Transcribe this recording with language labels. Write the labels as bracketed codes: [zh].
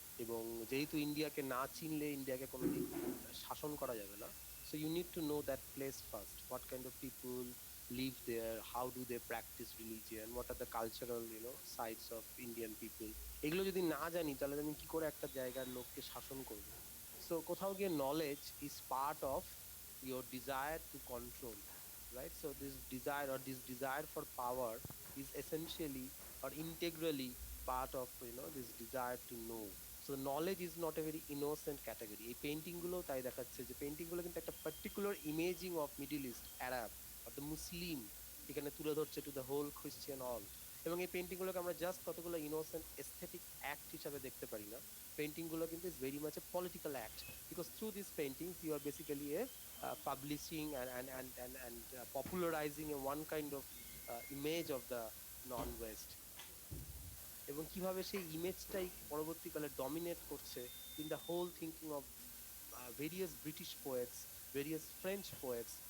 [bn] এবং যেহেতু ইন্ডিয়াকে না চিনলে ইন্ডিয়াকে কোনোদিন শাসন করা যাবে না, [en] So you need to know that place first, what kind of people live there, how do they practise religion, what are the cultural sides of Indian people. [bn] এগুলো যদি না জানি তাহলে আমি কি করে একটা জায়গার লোককে শাসন করবো? [en] so [bn] কোথাও গিয়ে [en] Knowledge is part of your desire to control, right? So this desire for power is essentially or integrally part of this desire to know. So knowledge is not a very innocent category. [bn] এই painting গুলো তাই দেখাচ্ছে যে painting গুলো কিন্তু একটা [en] particular imaging of middle east, Arab or the Muslim [bn] এখানে তুলে ধরছে [en] To the whole Christian all. [bn] এবং এই পেইন্টিং গুলোকে আমরা জাস্ট কতগুলো ইনোসেন্ট এস্থেটিক অ্যাক্ট হিসাবে দেখতে পারি না। [en] painting গুলো কিন্তু is very much a political act, because through this paintings you are basically a publishing and popularizing a one kind of image of the non-West, [bn] এবং কিভাবে সেই ইমেজটাই পরবর্তীকালে ডমিনেট করছে [en] In the whole thinking of various British poets, various French poets.